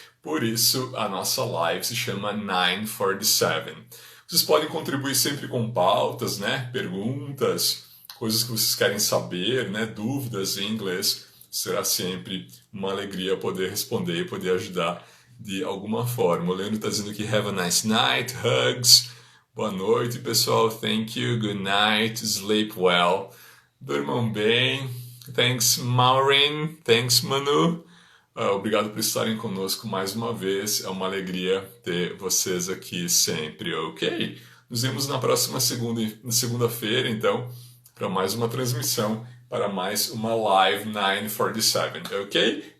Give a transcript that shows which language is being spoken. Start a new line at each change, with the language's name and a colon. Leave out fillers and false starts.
Portuguese: Por isso, a nossa live se chama 947. Vocês podem contribuir sempre com pautas, né? Perguntas, coisas que vocês querem saber, né? Dúvidas em inglês. Será sempre uma alegria poder responder e poder ajudar de alguma forma. O Leandro está dizendo que
English: have a nice night, hugs.
Portuguese: Boa noite, pessoal.
English: Thank you, good night, sleep well.
Portuguese: Durmam bem.
English: Thanks, Maureen. Thanks, Manu.
Portuguese: Obrigado por estarem conosco mais uma vez. É uma alegria ter vocês aqui sempre, ok? Nos vemos na próxima segunda-feira, então, para mais uma transmissão, para mais uma Live 947, ok?